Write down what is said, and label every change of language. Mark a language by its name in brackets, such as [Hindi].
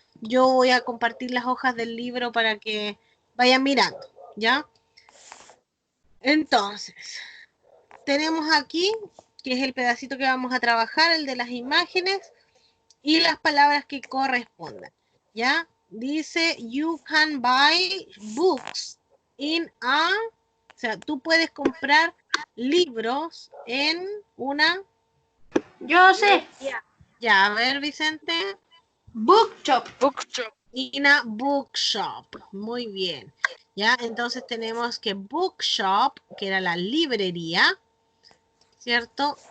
[Spanish] yo voy a compartir las hojas del libro para que vayan mirando, ¿ya? Entonces, tenemos aquí, que es el pedacito que vamos a trabajar, el de las imágenes y las palabras que correspondan, ¿ya? [English] Dice, you can buy books in a... [Spanish] O sea, tú puedes comprar libros en una... Yo sé. Ya, a ver, Vicente. [English] Bookshop. Bookshop. In a bookshop. [Spanish] Muy bien. Ya, entonces tenemos que bookshop, que era la librería, ¿cierto?